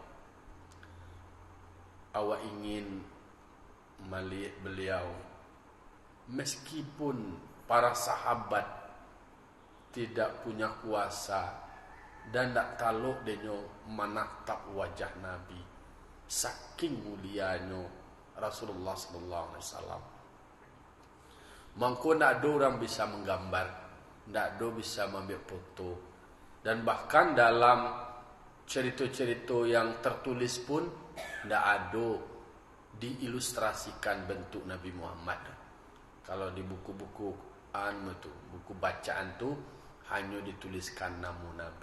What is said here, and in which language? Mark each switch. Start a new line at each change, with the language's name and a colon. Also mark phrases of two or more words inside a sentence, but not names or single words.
Indonesian: Awak ingin melihat beliau, meskipun para sahabat tidak punya kuasa dan tak
Minangkabau: taluk denyo
Indonesian: menatap wajah Nabi, saking mulianya Rasulullah
Arabic: sallallahu alaihi wasallam.
Minangkabau: Mangko ndak
Indonesian: ada orang bisa menggambar, ndak ada bisa mengambil foto, dan bahkan dalam cerita-cerita yang tertulis pun ndak ada diilustrasikan bentuk Nabi Muhammad. Kalau di buku-buku buku bacaan tu hanya dituliskan nama Nabi.